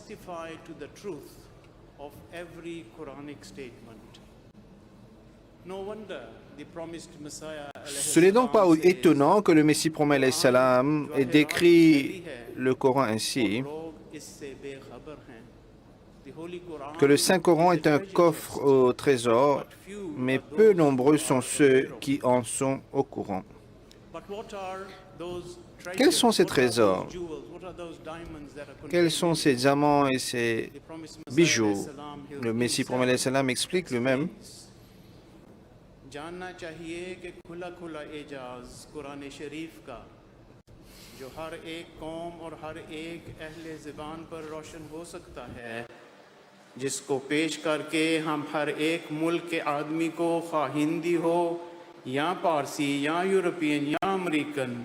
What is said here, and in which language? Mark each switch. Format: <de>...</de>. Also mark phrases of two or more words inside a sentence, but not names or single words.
<fr>Ce n'est donc pas étonnant que le Messie promet</fr> <ar>عليه السلام</ar> <fr>ait décrit le Coran ainsi, que le Saint-Coran est un coffre au trésor, mais peu nombreux sont ceux qui en sont au courant. Quels sont ces trésors? Quels sont ces diamants et ces bijoux? Le Messie promet</fr> <ar>عليه السلام</ar> <fr>explique lui-même.</fr> <ur>جس کو پیش کر کے ہم ہر ایک ملک کے آدمی کو خواہ ہندی ہو یا پارسی یا یورپین یا امریکن</ur>